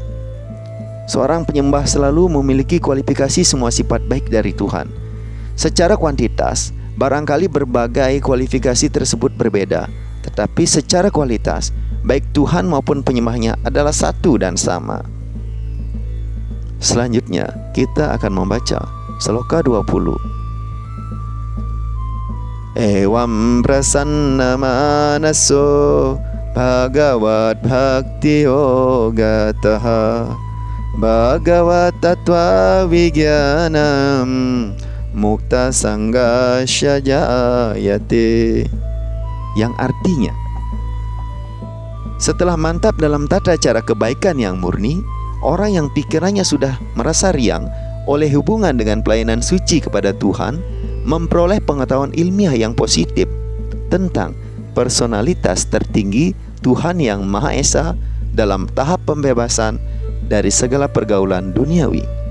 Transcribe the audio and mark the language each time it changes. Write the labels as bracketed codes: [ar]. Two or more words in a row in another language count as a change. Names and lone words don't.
[id] Seorang penyembah selalu memiliki kualifikasi semua sifat baik dari Tuhan. Secara kuantitas, barangkali berbagai kualifikasi tersebut berbeda, tetapi secara kualitas, baik Tuhan maupun penyembahnya adalah satu dan sama. Selanjutnya, kita akan membaca Sloka 20. [sa] एवं प्रसन्न मनसो भगवत् भक्ति योगतः भगवत् तत्त्व विज्ञानं मुक्त सङ्गस्य जायते. [id] Yang artinya, setelah mantap dalam tata cara kebaikan yang murni, orang yang pikirannya sudah merasa riang oleh hubungan dengan pelayanan suci kepada Tuhan memperoleh pengetahuan ilmiah yang positif tentang personalitas tertinggi Tuhan yang Maha Esa dalam tahap pembebasan dari segala pergaulan duniawi.